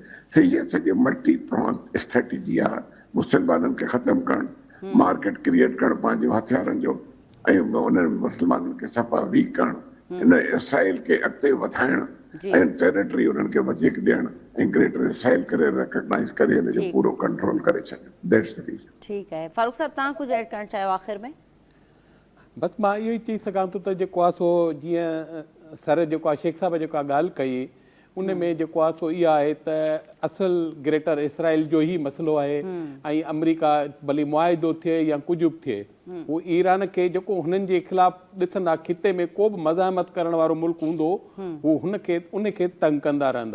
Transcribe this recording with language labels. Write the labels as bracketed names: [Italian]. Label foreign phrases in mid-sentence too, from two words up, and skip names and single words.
[Sindhi] त इहे सॼी [English] multi prong strategy [Sindhi] आहे मुसलमाननि खे ख़तमु करणु, [English] market create [Sindhi] करणु पंहिंजो हथियारनि जो ऐं उन्हनि मुस्लमाननि खे सफ़ा वीक करणु, हिन इसराइल खे अॻिते वधाइणु ऐं टेरिटरी उन्हनि खे वधीक ॾियणु ग्रेटर इसराइल करे रिकॉग्नाइज करे हिन जो ठीक। पूरो कंट्रोल करे छॾे। [English] that's the reason. [Sindhi] ठीक है फारूक साहब तव्हां कुझु ऐड करणु चाहियो आख़िर में? बसि मां इहो ई चई सघां थो त जेको आहे सो जीअं सर जेको आहे शेख साहिब जेका ॻाल्हि कई उन में जेको आहे सो इहा आहे त असल ग्रेटर इसराइल जो ई मसइलो आहे ऐं अमेरिका भली मुआइदो थिए या कुझु बि थिए उहो ईरान खे जेको हुननि जे ख़िलाफ़ ॾिसंदा खिते में को बि मज़ामत करण वारो मुल्क हूंदो उहो उनखे तंग कंदा रहंदा।